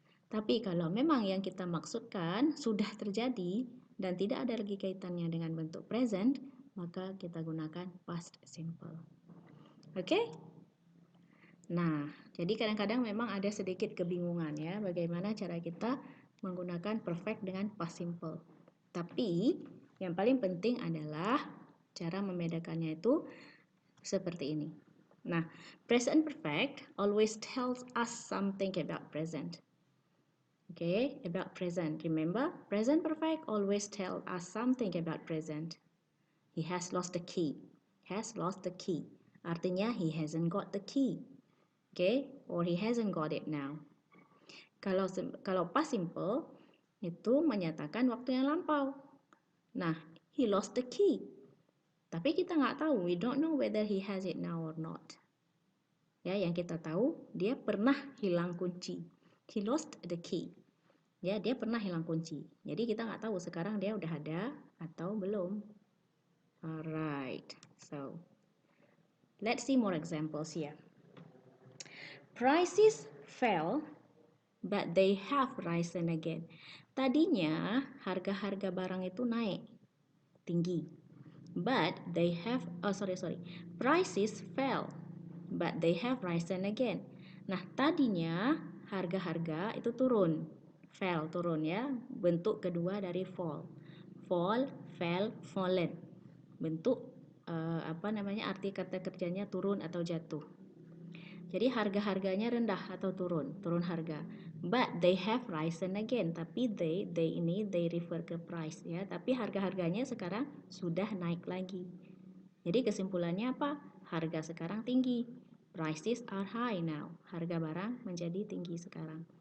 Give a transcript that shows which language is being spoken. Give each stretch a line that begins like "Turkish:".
Indonesian: Tapi kalau memang yang kita maksudkan sudah terjadi dan tidak ada lagi kaitannya dengan bentuk present, maka kita gunakan past simple. Oke? Nah, jadi kadang-kadang memang ada sedikit kebingungan ya, bagaimana cara kita menggunakan perfect dengan past simple. Tapi yang paling penting adalah cara membedakannya itu seperti ini.
English: Nah, present perfect always tells us something about present. Okay, about present. Remember, present perfect always tells us something about present. He has lost the key. Has lost the key. Artinya he hasn't got the key. Okay, or he hasn't got it now.
Indonesian: Kalau past simple itu menyatakan waktu yang lampau.
English: Nah, he lost the key.
Indonesian: Tapi kita nggak tahu,
English: we don't know whether he has it now or not.
Indonesian: Ya, yang kita tahu dia pernah hilang kunci.
English: He lost the key.
Indonesian: Ya, dia pernah hilang kunci. Jadi kita nggak tahu sekarang dia udah ada atau belum.
English: Alright, so let's see more examples here. Prices fell, but they have risen again.
Indonesian: Tadinya harga-harga barang itu naik tinggi,
English: but they have prices fell, but they have risen again.
Indonesian: Nah, tadinya harga-harga itu turun, fell turun ya, bentuk kedua dari fall, fell, fallen, bentuk arti kata kerjanya turun atau jatuh. Jadi harga-harganya rendah atau turun harga. But they have risen again. Tapi they ini they refer ke price ya. Tapi harga-harganya sekarang sudah naik lagi. Jadi kesimpulannya apa? Harga sekarang tinggi.
English: Prices are high now.
Indonesian: Harga barang menjadi tinggi sekarang.